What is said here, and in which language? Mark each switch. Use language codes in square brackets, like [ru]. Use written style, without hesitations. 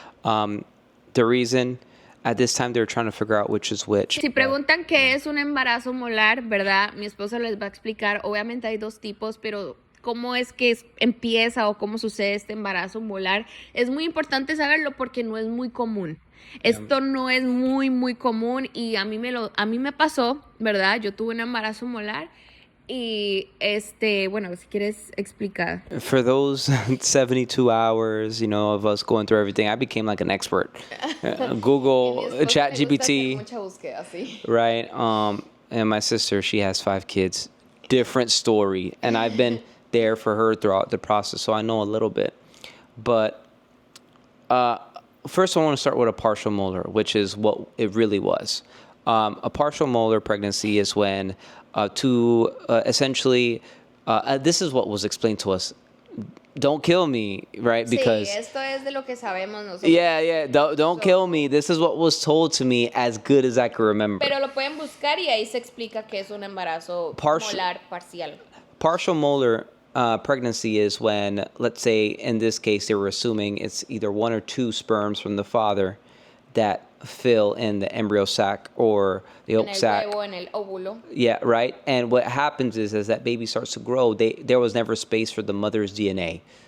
[en] The reason at this time they're trying to figure out which is which. [es] Si preguntan qué es un embarazo molar, ¿verdad? Mi esposa les va a explicar. Obviamente hay dos tipos, pero cómo es que empieza o cómo sucede este embarazo molar es muy importante saberlo porque no es muy común. Esto no es muy común y a mí me pasó, ¿verdad? Yo tuve un embarazo molar. Y bueno, si quieres explicar. [en] For those 72 hours, you know, of us going through everything, I became like an expert. Google, ChatGPT, [es] Mucha búsqueda, sí. [en] right? And my sister, she has 5 kids. Different story. And I've been there for her throughout the process, so I know a little bit. But first I want to start with a partial molar, which is what it really was. A partial molar pregnancy is when essentially, this is what was explained to us. Don't kill me, right? Because [es] sí, esto es de lo que sabemos nosotros. [en] yeah, don't kill me. This is what was told to me as good as I can remember. [es] Pero lo pueden buscar y ahí se explica que es un embarazo molar parcial. [en] Partial molar pregnancy is when, let's say, in this case, they were assuming it's either 1 or 2 sperms from the father that fill in the embryo sac or the yolk sac. [es] En el óvulo. [en] Yeah, right. And what happens is as that baby starts to grow, there was never space for the mother's DNA.